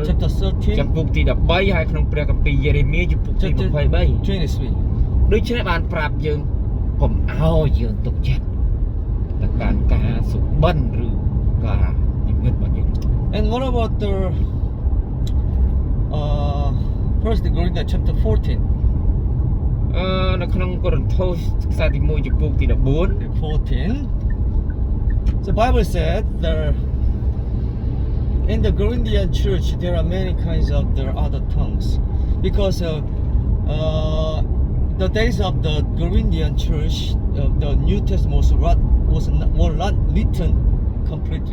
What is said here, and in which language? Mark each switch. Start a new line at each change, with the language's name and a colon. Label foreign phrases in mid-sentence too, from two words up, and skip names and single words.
English: chapter
Khmer: ចំ 13, ពុកទី13ហើយក្នុងព្រះគម្ពីរយេរេមៀចំពុកទី
English: chapter 23 23.
Khmer: ដូច្នេះបានប្រាប់យើងកុំឲ្យយើងទុកចិត្តទៅកាន់ការសុបិនឬការនិមិត្តរបស់យើង
English: And what about the First Corinthians chapter 14?
Khmer: នៅក្នុងកូរិនថូសខ្សែទី1ចំពុកទី14 14.
English: The Bible said there in the Corinthian church there are many kinds of their other tongues because the days of the Corinthian church the New Testament was not written completely.